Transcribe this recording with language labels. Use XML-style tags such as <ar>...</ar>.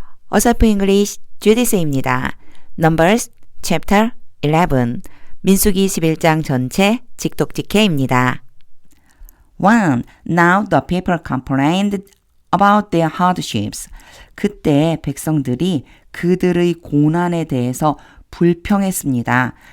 <ko>어설프 잉글리시 주디스입니다. Numbers Chapter 11 민수기 11장 전체 직독직해입니다. 1.</ko> <en>Now the people complained about their hardships.</en> <ko>그때 백성들이 그들의 고난에 대해서 불평했습니다.</ko>